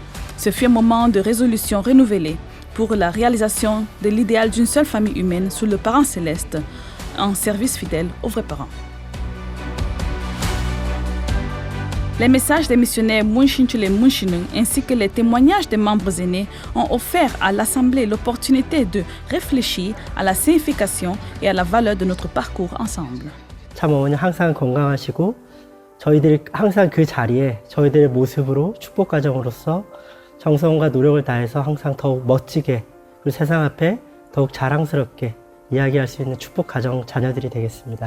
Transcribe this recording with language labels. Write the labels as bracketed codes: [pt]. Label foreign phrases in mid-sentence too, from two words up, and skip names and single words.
[fr] Ce fut un moment de résolution renouvelée pour la réalisation de l'idéal d'une seule famille humaine sous le parent céleste, en service fidèle aux vrais parents. Les messages des missionnaires Moon Shin-chul et Moon Shin-neung ainsi que les témoignages des membres aînés ont offert à l'Assemblée l'opportunité de réfléchir à la signification et à la valeur de notre parcours ensemble. [ko] 참 어머니 항상 건강하시고 저희들이 항상 그 자리에 저희들의 모습으로 축복 가정으로서 정성과 노력을 다해서 항상 더욱 멋지게 그리고 세상 앞에 더욱 자랑스럽게 이야기할 수 있는 축복 가정 자녀들이 되겠습니다.